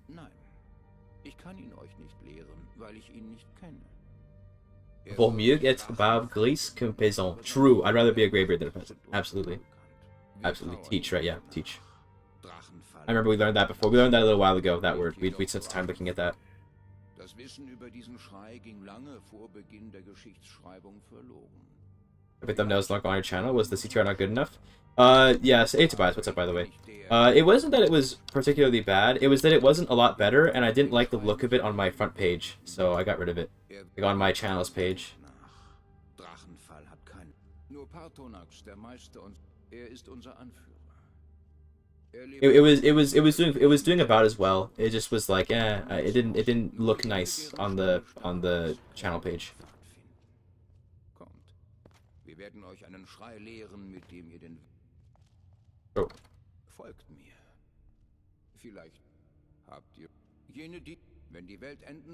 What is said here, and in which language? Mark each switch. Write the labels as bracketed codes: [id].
[de] Nein, ich kann ihn euch nicht lehren, weil ich ihn nicht kenne. [fr] Vaut mieux être barbe grise qu'un paysan. [en] True. I'd rather be a greybeard than a peasant. Absolutely. Absolutely. Teach, right? Yeah, teach. I remember we learned that before. We learned that a little while ago, that word. We'd spent some time looking at that. [de] Das Wissen über diesen Schrei ging lange vor Beginn der Geschichtsschreibung verloren. [en] I bet thumbnails not on your channel. Was the CTR not good enough? Yes. Hey, Tobias. What's up, by the way? It wasn't that it was particularly bad. It was that it wasn't a lot better, and I didn't like the look of it on my front page, so I got rid of it. Like on my channel's page. [de] Drachenfall hat keinen. Nur Partonax, der Meister, und ist unser Anführer. [en] It was doing about as well. It just was like, it didn't look nice on the channel page. [de] Kommt. Wir werden euch einen Schrei lehren, mit dem ihr den Oh. Folgt mir. Vielleicht habt ihr jene, die, wenn die Welt enden